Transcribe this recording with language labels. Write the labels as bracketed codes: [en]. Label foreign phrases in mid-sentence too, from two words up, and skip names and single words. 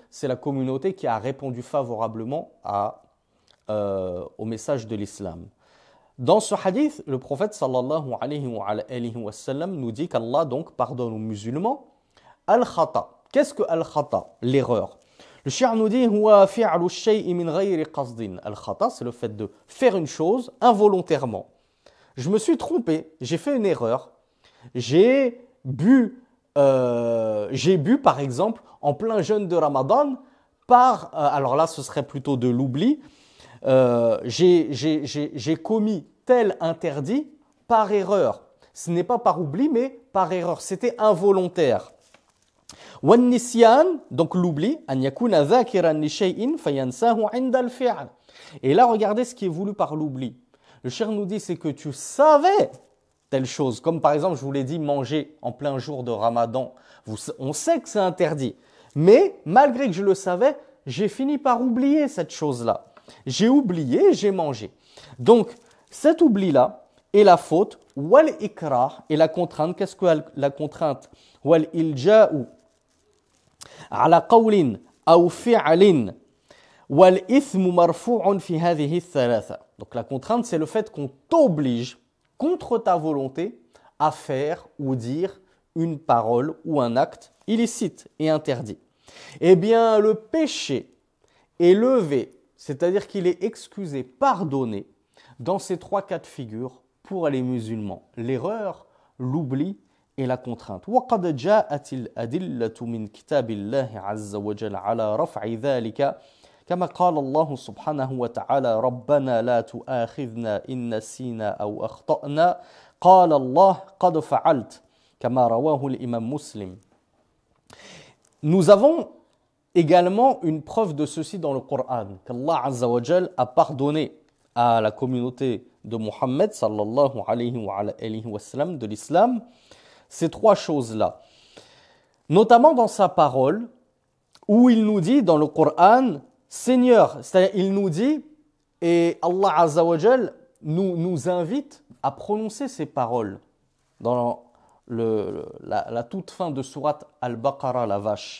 [fr] C'est la communauté qui a répondu favorablement au message de l'islam. Dans ce hadith, le prophète [ar] صلى الله عليه وسلم [fr] nous dit qu'Allah donc pardonne aux musulmans al-khata. Qu'est-ce que al-khata? L'erreur. Le shi'a nous dit [ar] هو فعل شيء من غير قصد. [fr] Al-khata, c'est le fait de faire une chose involontairement. Je me suis trompé, j'ai fait une erreur. J'ai bu par exemple en plein jeûne de Ramadan alors là ce serait plutôt de l'oubli, j'ai commis tel interdit par erreur. Ce n'est pas par oubli mais par erreur, c'était involontaire. [ar] والنسيان, [fr] donc l'oubli, [ar] أن يكون ذاكرا لشيء فينساه عند الفعل. [fr] Et là regardez ce qui est voulu par l'oubli. Le cheikh nous dit c'est que tu savais telle chose, comme par exemple, je vous l'ai dit, manger en plein jour de Ramadan. On sait que c'est interdit. Mais malgré que je le savais, j'ai fini par oublier cette chose-là. J'ai oublié, j'ai mangé. Donc, cet oubli-là est la faute, [ar] والإكراه, [fr] et la contrainte. Qu'est-ce que la contrainte? [ar] والإلجاء على قول أو فعل والإثم مرفوع في هذه الثلاثة. [fr] Donc la contrainte, c'est le fait qu'on t'oblige contre ta volonté à faire ou dire une parole ou un acte illicite et interdit. Eh bien, le péché est levé, c'est-à-dire qu'il est excusé, pardonné, dans ces trois cas de figure pour les musulmans. L'erreur, l'oubli et la contrainte. [ar] وَقَدْ جَاءَتِ الْأَدِلَّةُ مِنْ كِتَابِ اللَّهِ عَزَّ وَجَلَّ عَلَى رَفْعِ ذَلِكَ كما قال الله سبحانه وتعالى ربنا لا تؤاخذنا إن نسينا أو أخطأنا قال الله قد فعلت كما رواه الإمام مسلم. [fr] Nous avons également une preuve de ceci dans le Coran, qu'Allah [ar] عز وجل [fr] a pardonné à la communauté de Mohammed [ar] صلى الله عليه وسلم [fr] de l'islam ces trois choses-là. Notamment dans sa parole où il nous dit dans le Coran Seigneur, c'est-à-dire il nous dit, et Allah [ar] عز وجل [fr] nous invite à prononcer ces paroles dans la toute fin de sourate Al-Baqarah, la vache.